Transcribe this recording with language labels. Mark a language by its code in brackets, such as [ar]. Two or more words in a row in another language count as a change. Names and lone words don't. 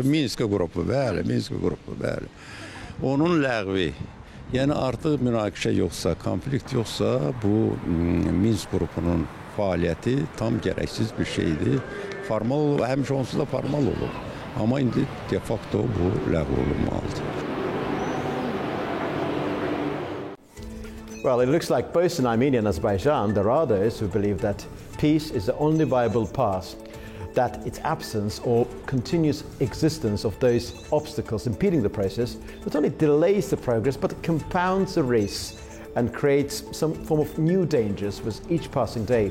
[az] Minsk qrupu, bəli, Minsk qrupu, bəli. Onun ləğvi, yəni artıq münaqişə yoxsa, konflikt yoxsa bu Minsk qrupunun fəaliyyəti tam gərəksiz bir şeydir. Formal, həmişə onsuz da formal olub. Amma indi [la] de facto [az] bu ləğv olunmalıdır. [en] Well, it looks like both in Armenia and Azerbaijan, there are those who believe that peace is the only viable path, that its absence or continuous existence of those obstacles impeding the process not only delays the progress, but compounds the risks and creates some form of new dangers with each passing day.